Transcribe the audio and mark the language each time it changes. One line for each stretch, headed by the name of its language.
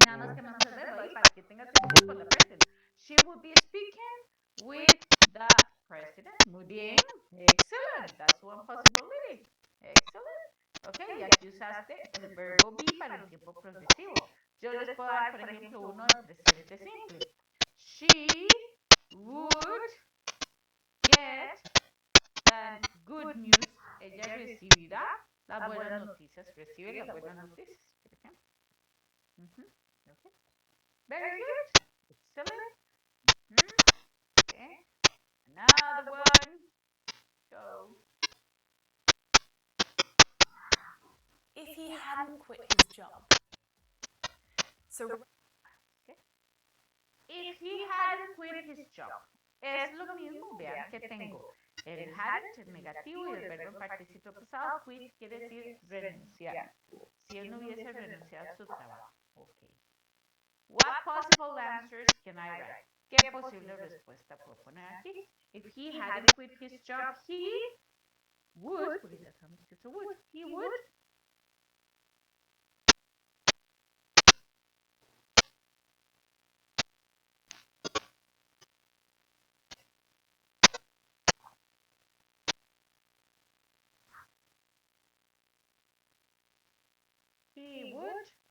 Spanish: Nada más que más el verbo ahí para que tenga sentido con la president.
English: She would be speaking with the president.
Spanish: Muy bien.
English: Excellent. That's one possibility. Excellent.
Spanish: Ok, y aquí usaste el verbo be para el tiempo progresivo. Yo les puedo dar, por ejemplo, uno en presente simple.
English: She would get the good news.
Spanish: Ella recibirá las buenas noticias. Recibe las buenas noticias, por ejemplo.
English: Okay. Very good. Excellent. Okay. Another one. Go. if he hadn't quit his job. So Okay. If he hadn't quit his job.
Spanish: Es lo mismo, vean que tengo el hadn't, el negativo, y el verbo en participio pasado. Quit quiere decir renunciar. Si él no hubiese renunciado a su trabajo.
English: Okay. What possible answers can I write?
Spanish: ¿Qué posible respuesta puedo poner aquí?
English: If he hadn't quit his job, he would,
Spanish: porque ya sabemos que es
English: would, he would he would